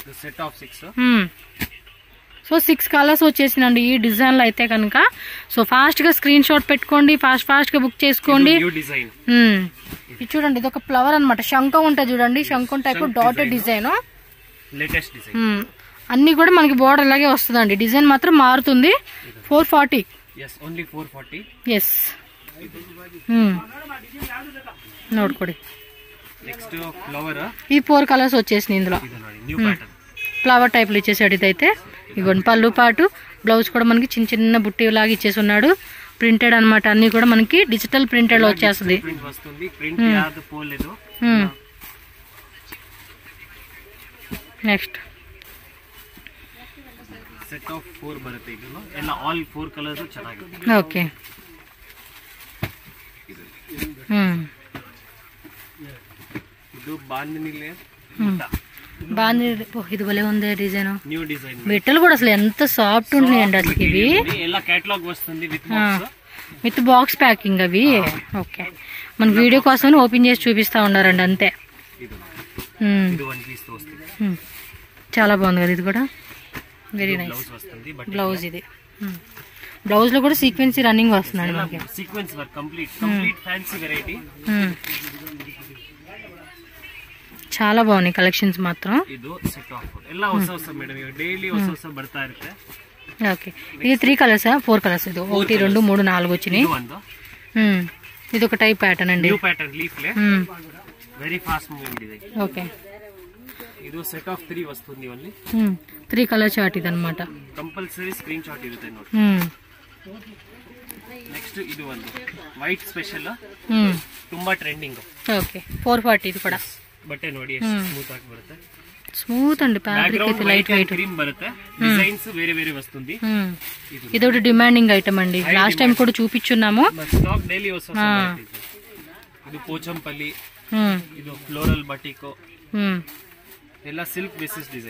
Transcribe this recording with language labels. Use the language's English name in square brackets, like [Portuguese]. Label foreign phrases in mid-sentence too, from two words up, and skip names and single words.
[Telugu] సో 6 కలర్స్ వచ్చేసినండి ఈ డిజైన్ లో అయితే కనుక. సో ఫాస్ట్ గా [English] screen shot [Telugu] పెట్టుకోండి, ఫాస్ట్ గా బుక్ చేసుకోండి. ఇది చూడండి, ఇది ఒక ఫ్లవర్ అనమాట. శంఖం ఉంటుంది చూడండి, శంఖం [English] type dotted design. [Telugu] అన్ని కూడా మనకి బోర్డర్ లాగే వస్తుందండి. డిజైన్ మాత్రం మారుతుంది. 440. [English] yes only 440. [Kannada] yes ನೋಡ್ಕೊಡಿ. [English] next flower [Telugu] ఈ 4 కలర్స్ వచ్చేసినాయి ఇందులో. [English] new pattern flower type [Telugu] లో ఇచ్చేసాడు ఇదైతే. ఇగోండి పళ్ళు పాటు బ్లౌజ్ కూడా మనకి చిన్న చిన్న బుట్టి లాగా ఇచ్చేసి ఉన్నాడు. ప్రింటెడ్ అన్నమాట. అన్ని కూడా మనకి [English] digital printed [Telugu] లో వచ్చేస్తుంది. [English] నెక్స్ట్ set of 4 [Kannada] ಬರುತ್ತೆ ಇದನ್ನು ಎಲ್ಲ [English] all 4 colours [Kannada] ಚೆನ್ನಾಗಿದೆ. [English] ಓಕೆ [Kannada] ಇದು ಬಾಂದಿನಿಲೆ [Telugu] బాగుంది. ఇది భలే ఉంది డిజైన్. [English] new design. [Telugu] మెటల్ కూడా అసలు ఎంత సాఫ్ట్ ఉన్నాయండి అసలు ఇవి. ಎಲ್ಲ కేటలాగ్ వస్తుంది [English] with box. with box packing అవి. [Telugu] ఓకే మన వీడియో కోసం ఓపెన్ చేసి చూపిస్తా ఉన్నారండి అంతే. ఇది 1 పీస్ తో వస్తుంది. చాలా బాగుంది కదా ఇది కూడా. [English] very nice. [Telugu] బ్లౌజ్ ఇది. బ్లౌజ్ లో కూడా సీక్వెన్సీ రన్నింగ్ వస్తున్నాడు మనకి. [English] sequence work complete fancy variety. [Telugu] చాలా బాగున్నాయి కలెక్షన్స్ మాత్రం. [Kannada] ಇದು [English] set of [Kannada] ಎಲ್ಲ ಹೊಸ ಮೇಡಮ್ ಡೈಲಿ ಹೊಸ ಬರ್ತಾ ಇರುತ್ತೆ. [Telugu] ఓకే ఇది 3 కలర్స్ 4 కలర్స్. ఇది 1 2 3 4 వచ్చినాయి. ఇది ఒక టైప్ ప్యాటర్న్ అండి. [English] new pattern leaf le very fast moving design. ఓకే [Telugu] ಇದು [English] set of 3 [Telugu] వస్తుంది ఓన్లీ. 3 కలర్ చార్ట్ ఇది అన్నమాట. [English] compulsory screen shot [Kannada] ಇರುತ್ತೆ ನೋಡಿ. ನೆಕ್ಸ್ಟ್ ಇದು ಒಂದು [English] white special [Kannada] ತುಂಬಾ ಟ್ರೆಂಡಿಂಗ್. [Telugu] ಓಕೆ 440 ఇది కూడా. [Kannada] ಬಟ್ಟೆ ನೋಡಿ ಎಷ್ಟು ಸ್ಮೂತ್ ಆಗಿ ಬರುತ್ತೆ. [Telugu] స్మూత్ అండి ఫ్యాబ్రిక్ అయితే [English] light weight. [Telugu] క్రీమ్ బರುತ್ತೆ. డిజైన్స్ వేరే వేరే వస్తుంది. ఇది ఒకటి [English] demanding item [Telugu] అండి. [English] last time [Telugu] కూడా చూపించున్నాము. స్టాక్ డైలీ వస్తుంది. ఇది పోచంపల్లి. ఇది [English] floral batik. [Telugu] ఇలా [English] silk basis design.